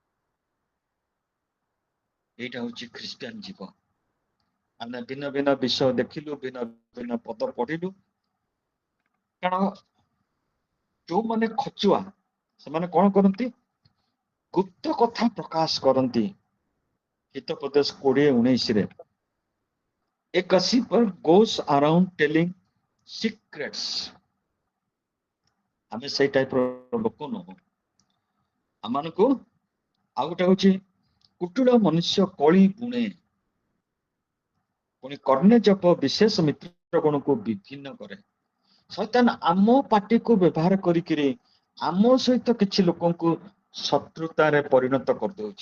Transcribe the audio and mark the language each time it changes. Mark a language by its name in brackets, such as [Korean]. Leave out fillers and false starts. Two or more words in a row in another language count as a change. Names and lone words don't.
[Odia] ଏଇଟା ହଉଛି ଖ୍ରୀଷ୍ଟିଆନ ଜୀବନ। ଆମେ ଭିନ୍ନ ଭିନ୍ନ ବିଷୟ ଦେଖିଲୁ, ଭିନ୍ନ ଭିନ୍ନ ପଦ ପଢିଲୁ, କାରଣ ଯୋଉମାନେ ଖଚୁଆ ସେମାନେ କଣ କରନ୍ତି, ଗୁପ୍ତ କଥା ପ୍ରକାଶ କରନ୍ତି। [English] ହିତୋପଦେଶ 20:19 A gossiper goes around telling secrets। [Odia] ଆମେ ସେଇ ଟାଇପର ଲୋକ ନୁହଁ। ଆମମାନଙ୍କୁ ଆଉ ଗୋଟେ ହଉଛି କୁଟୁଳ ମନୁଷ୍ୟ କଳି ବୁଣେ, ପୁଣି କର୍ଣ୍ଣ ଜପ ବିଶେଷ ମିତ୍ର ଗଣକୁ ବିଭିନ୍ନ କରେ। ଶୈତାନ ଆମ ପାଟିକୁ ବ୍ୟବହାର କରିକିରି ଆମ ସହିତ କିଛି ଲୋକଙ୍କୁ ଶତ୍ରୁତାରେ ପରିଣତ କରିଦଉଛି।